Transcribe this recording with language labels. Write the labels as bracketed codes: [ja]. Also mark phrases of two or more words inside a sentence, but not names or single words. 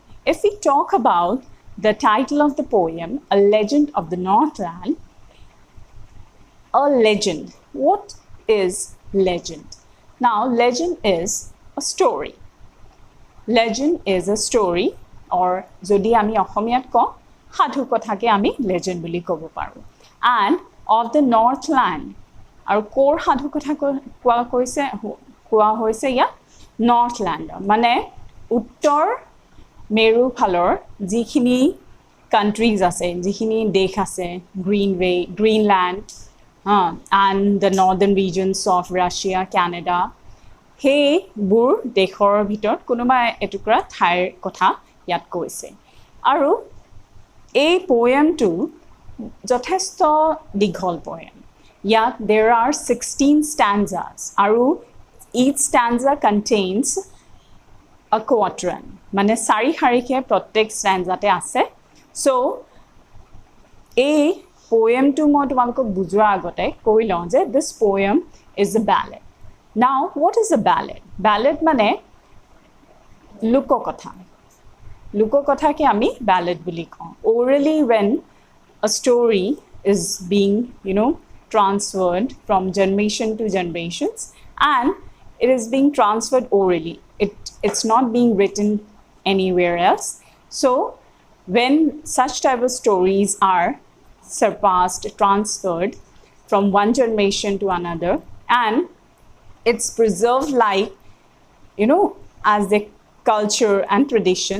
[en] If we talk about the title of the poem, A Legend of the Northland, a legend. What is legend? Now, legend is a story. Legend is a story, or [as] যদি আমি অসমীয়াত কওঁ সাধু কথাকে আমি legend বুলি ক'ব পাৰোঁ. [en] And of the Northland, [as] আৰু ক'ৰ সাধু কথা কোৱা হৈছে ইয়াত Northland, মানে উত্তৰ মেৰু ফালৰ যিখিনি countries আছে, যিখিনি দেশ আছে, [en] Greenland, and the northern regions of Russia, Canada, [as] সেইবোৰ দেশৰ ভিতৰত কোনোবা এটুকুৰা ঠাইৰ কথা ইয়াত কৈছে. আৰু এই পোয়েমটো যথেষ্ট দীঘল পোয়েম. [en] ইয়াত there are 16 stanzas, আৰু each stanza contains a quatrain, [as] মানে চাৰি শাৰীকে প্ৰত্যেক stanzaতে আছে. So এই পোয়েমটো মই তোমালোকক বুজোৱাৰ আগতে কৈ লওঁ যে [en] this poem is a ballad. Now, what is a ballad? Ballad [as] মানে লোককথা. লোককথাকে আমি ballad বুলি কওঁ. [en] Orally, when a story is being, transferred from generation to generations, and it is being transferred orally. It's not being written anywhere else. So, when such type of stories are surpassed, transferred from one generation to another, and it's preserved like, as the culture and tradition.